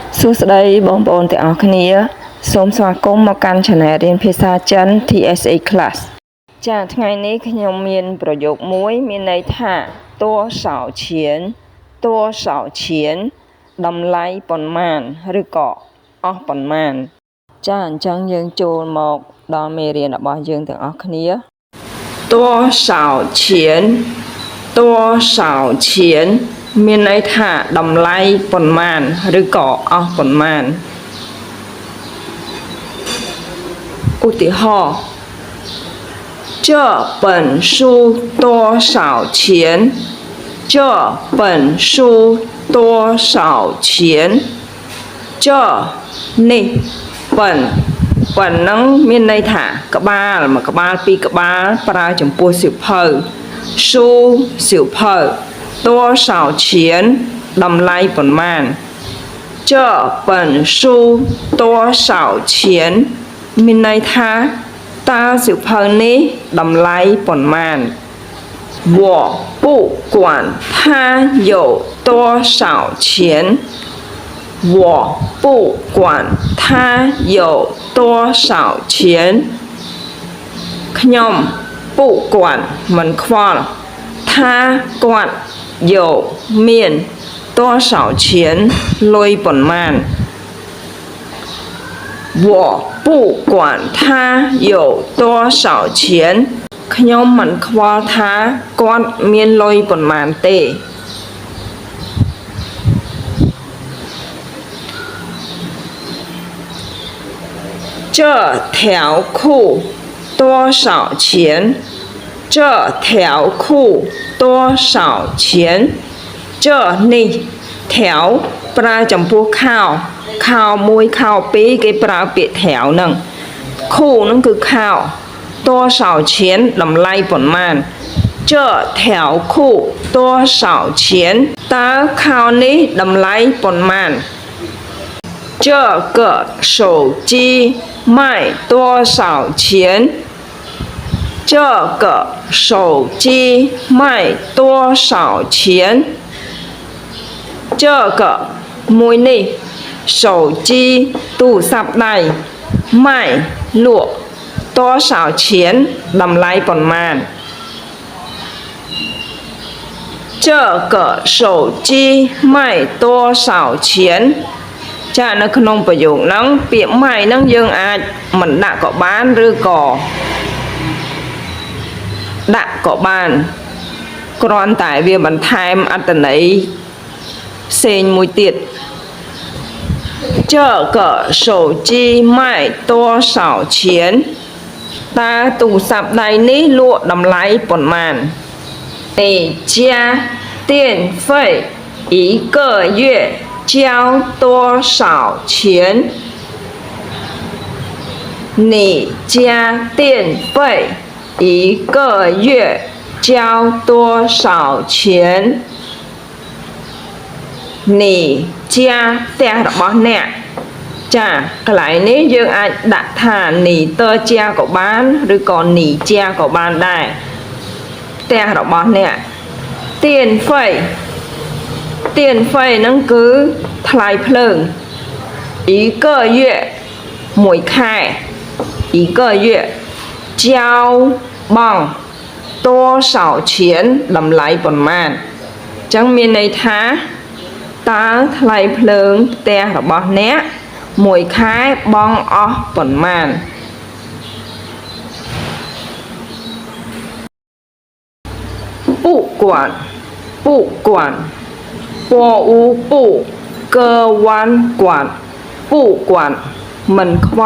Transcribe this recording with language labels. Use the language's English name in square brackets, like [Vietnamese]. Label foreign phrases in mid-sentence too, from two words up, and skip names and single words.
[Khmer] សួស្តីបងប្អូនទាំងអស់គ្នាសូមស្វាគមន៍មកកាន់ Channel រៀនភាសាចិន TSA Class ចាថ្ងៃនេះខ្ញុំមានប្រយោគមួយមានន័យថា [Chinese] 多少钱多少钱 [Khmer] តម្លៃប៉ុន្មានឬក៏អស់ប៉ុន្មានចាអញ្ចឹងយើងចូលមកដល់មេរៀនរបស់យើងទាំងអស់គ្នា [Chinese] 多少钱多少钱 [Khmer] មានន័យថាតម្លៃប៉ុន្មានឬក៏អស់ប៉ុន្មាន [Chinese] ឧទាហរណ៍这本书多少钱这本书多少钱这 [Khmer] នេះ ប៉ុនហ្នឹងមានន័យថាក្បាលមួយក្បាលពីរក្បាលប្រើចំពោះ សៀវភៅ书សៀវភៅ [Chinese] 多少钱 [Khmer] តម្លៃប៉ុន្មាន [Chinese] 这本书多少钱 [Khmer] មានន័យថាតើសៀវភៅនេះតម្លៃប៉ុន្មាន [Chinese] 我不管它有多少钱我不管它有多少钱 [Khmer] ខ្ញុំពុគាត់មិនខ្វល់ថាគាត់យកមាន [Chinese] 多少钱 [Khmer] លុយប៉ុន្មាន [Chinese] 我不管他有多少钱 [Khmer] ខ្ញុំមិនខ្វល់ថាគាត់មានលុយប៉ុន្មានទេ [Chinese] 这条裤多少钱这条裤多少钱这 [Khmer] នេះថែវប្រើ ចំពោះខោខោមួយខោពីរគេប្រើពាក្យថែវហ្នឹងខូហ្នឹងគឺខោ [Chinese] 多少钱 [Khmer] តម្លៃប៉ុន្មាន [Chinese] 这条裤多少钱 [Khmer] តើខោនេះតម្លៃប៉ុន្មាន [Chinese] 这个手机卖多少钱这个手机卖多少钱 [Khmer] 这个មួយនេះ手机ទូរស័ព្ទដៃ卖លក់ [Chinese] 多少钱 [Khmer] តម្លៃប៉ុន្មាន [Chinese] 这个手机卖多少钱 [Khmer] ចានៅក្នុងប្រយោគហ្នឹងពាក្យម៉ៃហ្នឹងយើងអាចមិនដាក់ក៏បានឬក៏ដាក់ក៏បានគ្រាន់តែវាបន្ថែមអត្ថន័យផ្សេងមួយទៀត [Chinese] 这个手机卖多少钱 [Khmer] តើទូរស័ព្ទដៃនេះលក់តម្លៃប៉ុន្មាន [Chinese] 你家电费一个月交多少钱你家电费一个月交多少钱你家 [Khmer] ផ្ទះរបស់អ្នកចាកន្លែងនេះយើងអាចដាក់ថានីតើជាក៏បានឬក៏នីជាក៏បានដែរផ្ទះរបស់អ្នកទៀនហ្វៃ ហ្នឹងគឺថ្លៃភ្លើង [Chinese] 一个月 [Khmer] មួយខែ [Chinese] 一个月交 [Khmer] បង់ [Chinese] 多少钱 [Khmer] តម្លៃប៉ុន្មានអញ្ចឹងមានន័យថាតើថ្លៃភ្លើងផ្ទះរបស់អ្នកមួយខែបង់អស់ប៉ុន្មាន ពុគាត់ពូអ៊ូពូកើវ៉ាន់គាត់ពូគាត់មិនខ្វ